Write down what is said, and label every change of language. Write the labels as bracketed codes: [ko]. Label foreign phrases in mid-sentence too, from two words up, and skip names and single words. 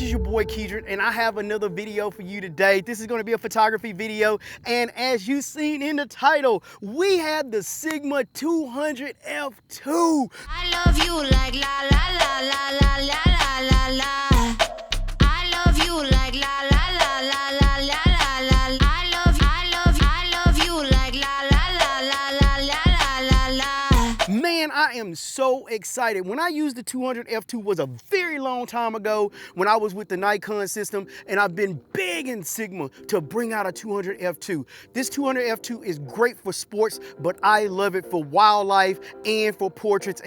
[en] boy Keedron, and I have another video for you today. This is going to be a photography video, and as you seen in the title, we have the Sigma 200 F2. I love you like la la la la la la la la. I love you like la la la la la la la. I love you like la la la la la la la. Man, I am so excited. When I used the 200 F2 was a very long time ago when I was with the Nikon system, and I've been begging Sigma to bring out a 200 F2. This 200 F2 is great for sports, but I love it for wildlife and for portraits.